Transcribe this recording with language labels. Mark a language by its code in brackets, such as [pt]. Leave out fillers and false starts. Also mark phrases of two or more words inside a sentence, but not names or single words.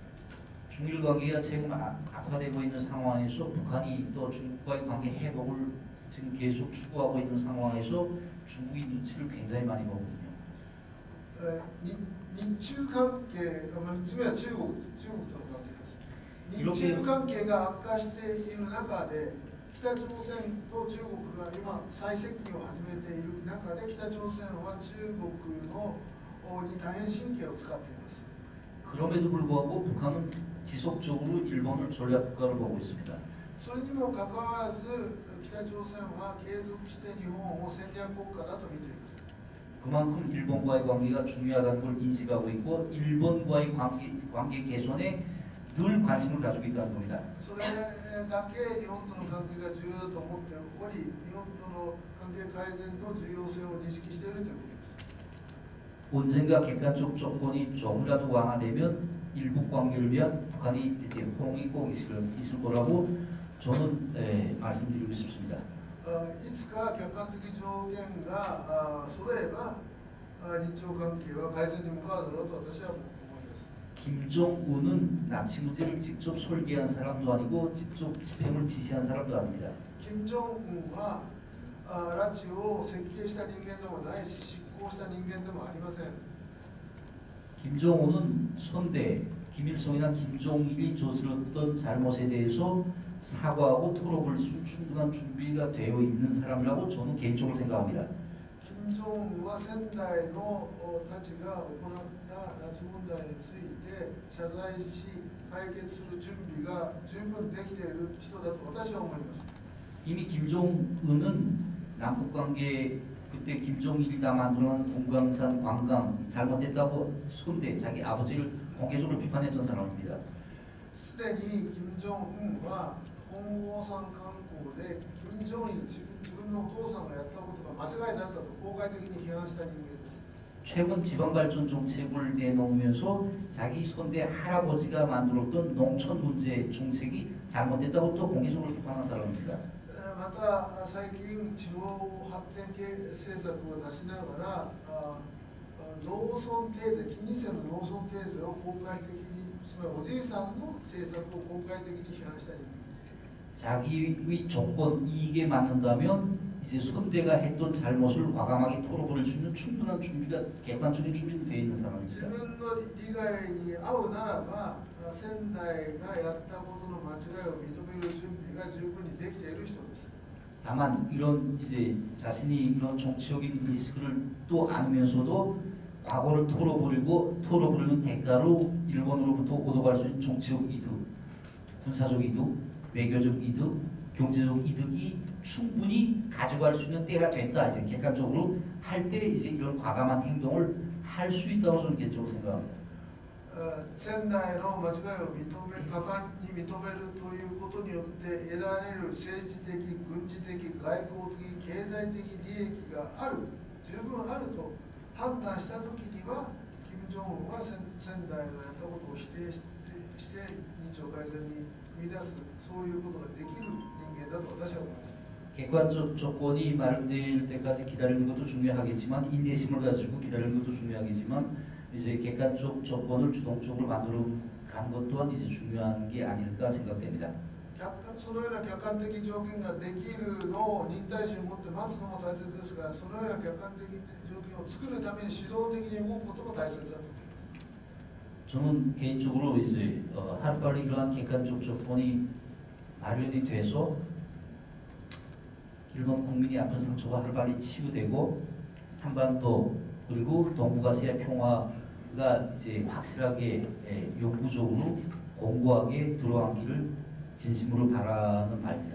[ko] 중일 관계가 지금 악화되고 있는 상황에서 북한이 또 중국과의 관계 회복을 지금 계속 추구하고 있는 상황에서 중국이 눈치를 굉장히 많이 보거든요. [ja] 日中関係、3つ目は中国との関係です。日 [ko] 이렇게 [ja] 中関係が悪化している中で、北朝鮮と中国が今再接近を始めている中で、北朝鮮は中国に大変神経を使っています。 [ko] 그럼에도 불구하고 북한은 지속적으로 일본을 전략국가로 보고 있습니다. [ja] それにもかかわらず、北朝鮮は継続して日本を戦略国家だと見ています。 [ko] 그만큼 일본과의 관계가 중요하다는 걸 인식하고 있고 일본과의 관계 개선에 늘 관심을 가지고 있다는 겁니다. [ja] それだけ日本との関係が重要だと思っており、日本との関係改善の重要性を認識しているということです。 [ko] 언젠가 객관적 조건이 조금이라도 완화되면 일북 관계를 위한 북한이 호응이 꼭 있을 거라고 저는 말씀드리고 싶습니다. [ja] いつか客観的条件が揃えば日朝関係は改善に向かうだろうと私は思います。 [ko] 김정은은 남치 문제를 직접 설계한 사람도 아니고 직접 집행을 지시한 사람도 아닙니다. [ja] 金正恩は拉致を設計した人間でもないし執行した人間でもありません。 [ko] 김정은은 선대, 김일성이나 김종일이 저질렀던 잘못에 대해서 사과하고 토론할 수 충분한 준비가 되어 있는 사람이라고 저는 개인적으로 생각합니다. [ja] 金正恩は仙台のたちが行った拉致問題について謝罪し解決する準備が十分できている人だと私は思います。 [ko] 이미 김정은은 남북관계 그때 김정일이 다 만들어놓은 금강산 관광 잘못됐다고 손대 자기 아버지를 공개적으로 비판했던 사람입니다. [ja] すでに金正恩は金剛山観光で金正日自分のお父さんがやったことが間違いだったと公開的に批判した人間です。 [ko] 최근 지방발전 정책을 내놓으면서 자기 손대 할아버지가 만들었던 농촌 문제 정책이 잘못됐다고 또 공개적으로 비판한 사람입니다. [ja] また最近地方発展系政策を出しながら農村定税、金日成の農村定税を公開的に、つまりおじいさんの政策を公開的に批判した人間です。 [ko] 자기의 조건 이익에 맞는다면 이제 손대가 했던 잘못을 과감하게 털어버릴 수 있는 충분한 준비가 객관적인 준비가 되어 있는 [ja] 自 [ko] 사람입니다. [ja] 分の利害に合うならば仙台がやったことの間違いを認める準備が十分にできている人です。 [ko] 다만 이런 이제 자신이 이런 정치적인 리스크를 또 안으면서도 과거를 털어버리는 대가로 일본으로부터 얻어갈 수 있는 정치적 이득, 군사적 이득, 외교적 이득, 경제적 이득이 충분히 가져갈 수 있는 때가 됐다. 이제 객관적으로 할 때 이제 이런 과감한 행동을 할 수 있다고 저는 개인적으로 생각합니다. [ja] 仙台の間違いを果敢に認めるということによって得られる政治的、軍事的、外交的、経済的利益がある、十分あると判断したときには、金正恩は仙台のやったことを否定して日朝改善に踏み出す、そういうことができる人間だと私は思います。 [ko] 객관적 조건이 마련될 때까지 기다리는 것도 중요하겠지만 인내심을 가지고 기다리는 것도 중요하겠지만 이제 객관적 조건을 주동적으로 만들어 간 것 또한 이제 중요한 게 아닐까 생각됩니다. [ja] そのような客観的条件ができるのを忍耐心を持って待つのも大切ですが、そのような客観的条件を作るために主導的に動くことも大切だと思います。 [ko] 저는 개인적으로 이제 하루빨리 이러한 객관적 조건이 마련이 돼서 일본 국민이 아픈 상처가 하루빨리 치유되고 한반도 그리고 동북아시아 평화가 이제 확실하게 영구적으로 공고하게 들어앉기를 진심으로 바라는 바입니다.